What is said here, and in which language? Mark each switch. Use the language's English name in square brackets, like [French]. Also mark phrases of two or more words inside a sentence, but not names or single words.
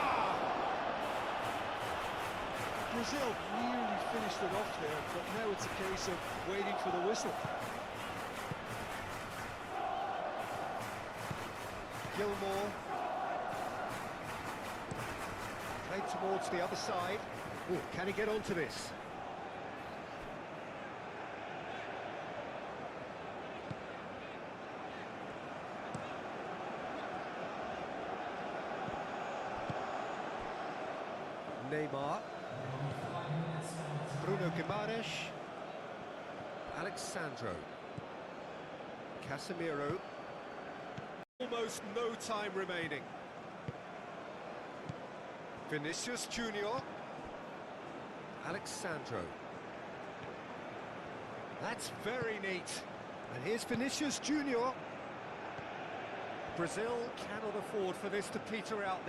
[English] Brazil nearly finished it off there, but now it's a case of waiting for the whistle. Gilmore. Played towards the other side. Ooh, can he get onto this? Neymar. Bruno Guimaraes. Alexandro. Casemiro. Almost no time remaining. Vinicius Junior. Alexandro. That's very neat. And here's Vinicius Junior. Brazil cannot afford for this to peter out.